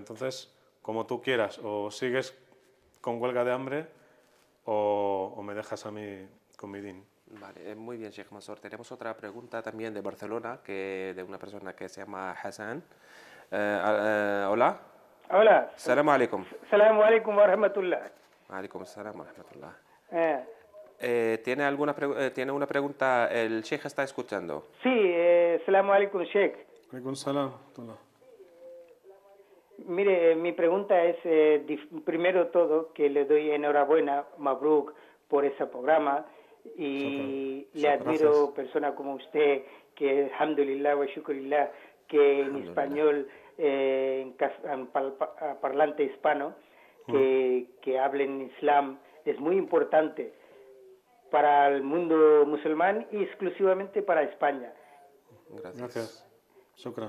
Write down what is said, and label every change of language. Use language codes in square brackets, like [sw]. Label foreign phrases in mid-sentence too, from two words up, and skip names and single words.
[es] Entonces, como tú quieras, o sigues con huelga de hambre o me dejas a mí con mi din. Vale, muy bien, Sheikh Mansour. Tenemos otra pregunta también de Barcelona, de una persona que se llama Hassan. Hola. Hola. [ar] سلام عليكم. سلام عليكم ورحمة الله. عليكم السلام ورحمة الله. Eh, [es] ¿Tiene una pregunta? El Sheikh está escuchando. sí, [ar] سلام عليكم, Sheikh. عليكم السلام. [es] Mire, mi pregunta es, primero todo, que le doy enhorabuena, Mabruk, por ese programa y le admiro personas como usted, que [ar] alhamdulillah wa shukrillah, [es] que en español, en parlante hispano, que hablen islam, es muy importante para el mundo musulmán y exclusivamente para España. Gracias. Shukran.